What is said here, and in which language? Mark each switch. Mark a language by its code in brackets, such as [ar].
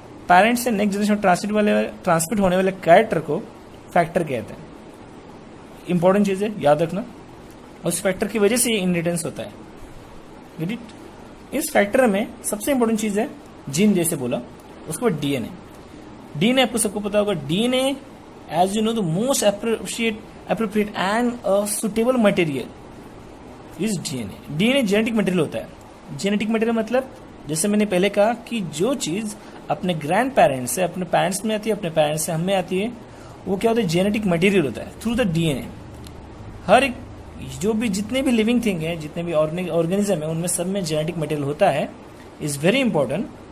[hi] Parents से next generation transmit होने वाले कैरेक्टर को फैक्टर कहते हैं. इंपॉर्टेंट चीज है, याद रखना. उस फैक्टर की वजह से ये इनहेरिटेंस होता है. Get it? इस फैक्टर में सबसे इंपॉर्टेंट चीज है जीन, जैसे बोला. उसके बाद डीएनए. डीएनए आपको सबको पता होगा. [en] DNA as you know the most appropriate and a suitable material is DNA. [hi] DNA genetic material होता है. जेनेटिक मटेरियल मतलब जैसे मैंने पहले कहा कि जो चीज़ अपने ग्रैंड पेरेंट्स से, अपने पेरेंट्स में आती है, अपने पेरेंट्स से हमें आती है, वो क्या होता है, जेनेटिक मटेरियल होता है [en] Through the DNA. [hi] हर एक जो भी जितने भी लिविंग थिंग है, जितने भी ऑर्गेनिज्म है, उनमें सब में जेनेटिक मटेरियल होता है, [en] Is very important.